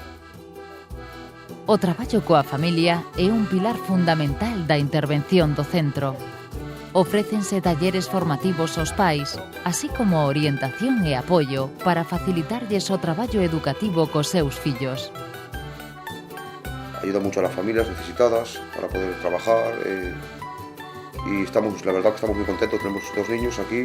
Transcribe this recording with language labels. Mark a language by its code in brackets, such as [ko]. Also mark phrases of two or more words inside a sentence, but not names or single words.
[gl] O traballo coa familia é un pilar fundamental da intervención do centro. Ofrécense talleres formativos aos pais, así como orientación e apoio para facilitarlles o traballo educativo cos seus fillos. [es] Ayuda mucho a las familias necesitadas para poder trabajar y estamos, la verdad que estamos muy contentos, tenemos 2 niños aquí.